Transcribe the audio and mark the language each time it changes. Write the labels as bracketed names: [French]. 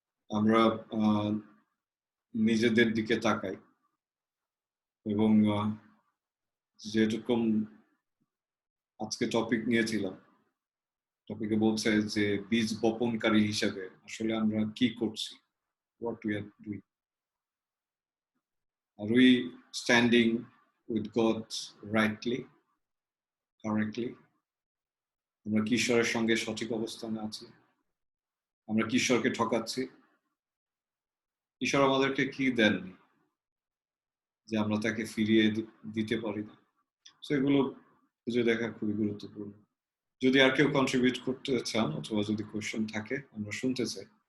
[Bangla] আমরা নিজেদের দিকে তাকাই এবং যেরকম আজকে টপিক নিয়েছিলাম, টপিকে বলছে যে বীজ বপনকারী হিসেবে আসলে আমরা কি করছি, [English] what we are doing. Are we standing with God rightly, correctly? [Bangla] আমরা কি ঈশ্বরের সঙ্গে সঠিক অবস্থানে আছি? আমরা কি ঈশ্বরকে ঠকাচ্ছি? ঈশ্বর আমাদেরকে কি দেননি যে আমরা তাকে ফিরিয়ে দিতে পারি না? তো এগুলো খুঁজে দেখা খুবই গুরুত্বপূর্ণ। যদি আর কেউ কন্ট্রিবিউট করতে চান অথবা যদি কোয়েশ্চেন থাকে আমরা শুনতে চাই।